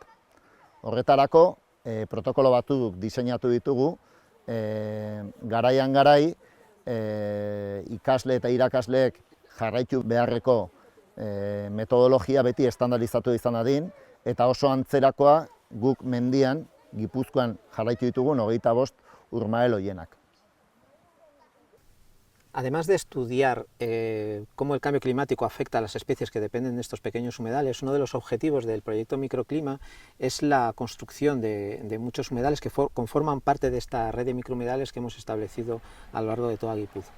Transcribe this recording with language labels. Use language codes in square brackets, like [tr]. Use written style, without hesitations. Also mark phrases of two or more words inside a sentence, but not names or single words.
[eu] Horretarako, protokolo batzuk diseinatu ditugu, garaian garai, ikasle eta irakasleek jarraitu beharreko metodologia beti estandarizatu izan dadin, eta oso antzerakoa guk mendian, Gipuzkoan jarraitu ditugun 25 urmael horienak. [es] Además de estudiar cómo el cambio climático afecta a las especies que dependen de estos pequeños humedales, uno de los objetivos del proyecto Microclima es la construcción de muchos humedales que conforman parte de esta red de microhumedales que hemos establecido a lo largo de toda Guipúzcoa.